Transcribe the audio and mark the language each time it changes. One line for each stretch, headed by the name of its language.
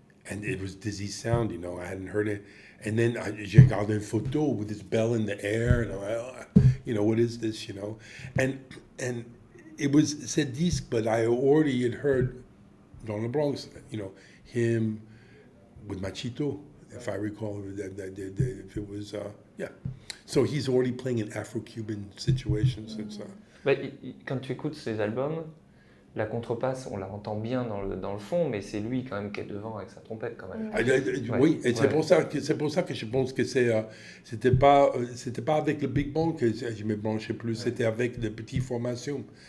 English: And it was Dizzy's sound, you know. I hadn't heard it. And then
French: j'ai regardé une photo
English: with this bell in the air. And I'm like, you know, what is this, you know? And it was said disc, but I already had heard
French: dans le
English: Bronx, you know, him with Machito, if I recall, if it was, yeah. So he's already playing in Afro-Cuban situations.
French: Bah, quand tu écoutes ses albums, la contrebasse, on la entend bien dans le fond, mais c'est lui quand même qui est devant avec sa trompette quand même. Oui, et c'est pour ça que je pense que c'était pas avec le big band que je me branchais plus, c'était avec les petites formations.